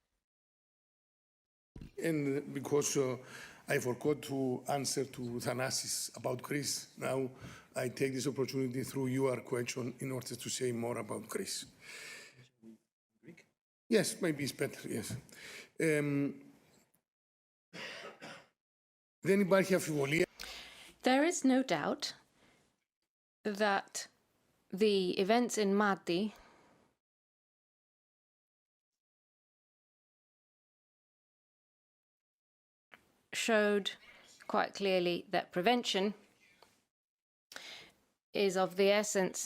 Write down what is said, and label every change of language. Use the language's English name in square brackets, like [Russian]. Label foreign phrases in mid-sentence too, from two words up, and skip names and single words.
[English] And because I forgot to answer to Thanasis about Greece, now I take this opportunity through your question in order to say more about Greece. Yes, maybe it's better, yes. [Greek] Δεν υπάρχει αμφιβολία. [English] There is no doubt that the events in Mati showed quite clearly that prevention is of the essence.